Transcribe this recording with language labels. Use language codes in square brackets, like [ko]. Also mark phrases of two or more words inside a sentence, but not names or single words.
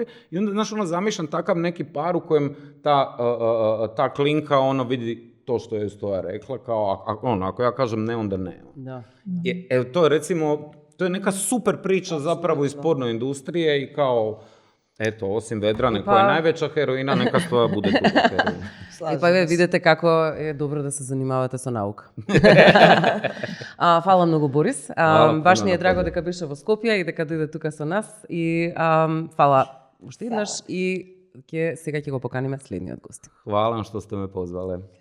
[hr] I onda, znaš, zamišljam takav neki par u kojem ta klinka vidi to što je Stoja rekla, kao ako ja kažem ne, onda ne. Da. To je recimo, to je neka super priča zapravo iz porno industrije i kao, eto, osim Vedrane koja je najveća heroina, neka Stoja bude druga heroina. [mk] И па видите како е добро да се занимавате со наука. Фала многу, Борис. Баш ни е драго дека беше во Скопје и дека дојде тука со нас. И фала уште еднаш и сега ќе го поканиме следниот гост. [sr] Хвала што сте ме позвале.